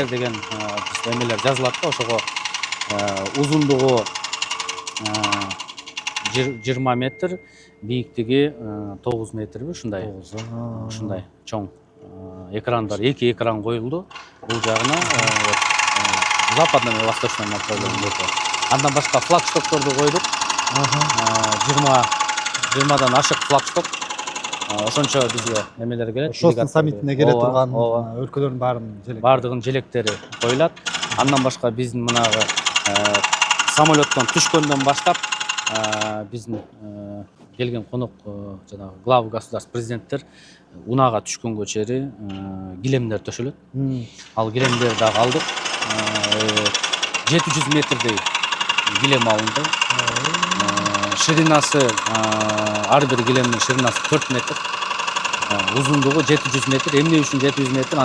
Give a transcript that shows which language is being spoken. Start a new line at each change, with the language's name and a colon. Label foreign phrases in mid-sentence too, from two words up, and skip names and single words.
Kyrgyz: деген эмелер жазылат да. Ошого узундугу 20 метр, бийиктиги 9 метрби ушундай. Ушундай чоң экрандар, 2 экран коюлду. Бул жагына
Russian: западный и восточный направление.
Kyrgyz: Андан башка флагштокторду койдук. 20дан ашык флагшток. Ошончо бизге эмелер келет. Ошостун саммитине келе турган өлкөлөрдүн бардыгынын желектери коюлат. Андан башка биздин мынагы самолеттон түшкөндөн баштап биздин келген конок жанагы
Russian: главы государств
Kyrgyz: президенттер унаага түшкөнгө чейин килемдер төшөлөт. Ал килемдерди дагы алдык. 700 метрдей килем алынды. Ширинасы ар бир килемдин ширинасы 4 метр. Узундугу 700 метр. Эмне үчүн 700 метр?